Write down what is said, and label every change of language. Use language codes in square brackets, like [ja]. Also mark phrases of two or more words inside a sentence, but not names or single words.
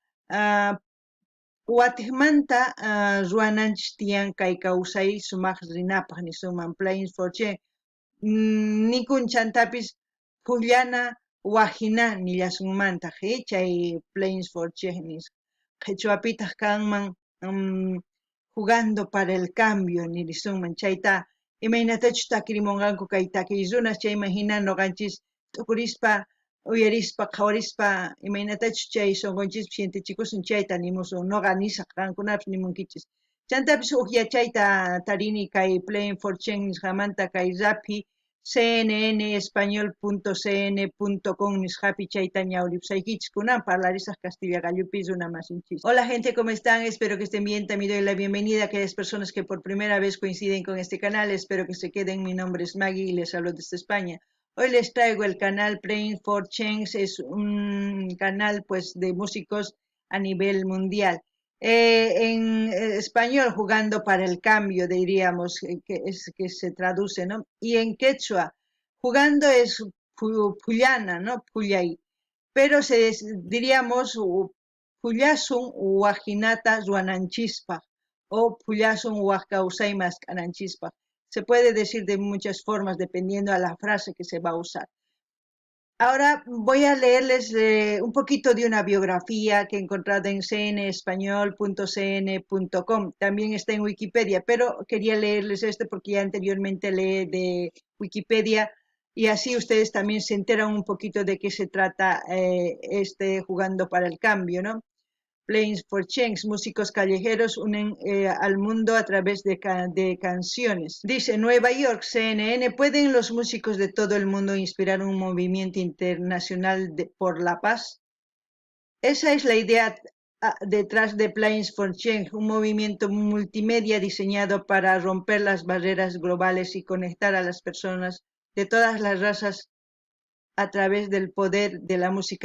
[qu] Watiqmanta ruwananchis tiyan kay kawsay sumaq rinapaq nisuman Playing for Change nikun chantapis phullana wajina nillasunmanta chay Playing for Change nisqa qhichwapitaq kanman [es] jugando para el cambio [qu] nirisunman chayta imaynatachus takirimunqanku kay takiy runas chayman hina noqanchis t'ukurispa uyarispa qhawarispa imaynatachus chay sunqunchis sientichikusun chayta nimusun noqa nisaq qankunapas nimunkichis chantapis uq yachayta tarini kay Playing for Change nisqamanta kay Rappi cnnespañol.cn.com nisqapi chayta ñawripusaykichis kunan parlarisaq Castilla gallupi runa masinchis. [es] Hola gente, ¿cómo están? Espero que estén bien. También doy la bienvenida a aquellas personas que por primera vez coinciden con este canal. Espero que se queden. Mi nombre es Maggie y les hablo desde España. Hoy les traigo el canal Playing for Change, es un canal pues de músicos a nivel mundial. En español, jugando para el cambio, diríamos, que se traduce, ¿no? Y en quechua, jugando es puyana, ¿no? Puyay. Pero diríamos, [qu] puyasun wajinata ruananchispa o puyasun wajkausaymas kananchispa. [es] Se puede decir de muchas formas dependiendo a la frase que se va a usar. Ahora voy a leerles un poquito de una biografía que he encontrado en cnespañol.cn.com. También está en Wikipedia, pero quería leerles esto porque ya anteriormente leí de Wikipedia y así ustedes también se enteran un poquito de qué se trata jugando para el cambio, ¿no? Playing for Change, músicos callejeros unen al mundo a través de canciones. Dice, Nueva York, CNN, ¿pueden los músicos de todo el mundo inspirar un movimiento internacional por la paz? Esa es la idea detrás de Playing for Change, un movimiento multimedia diseñado para romper las barreras globales y conectar a las personas de todas las razas a través del poder de la música.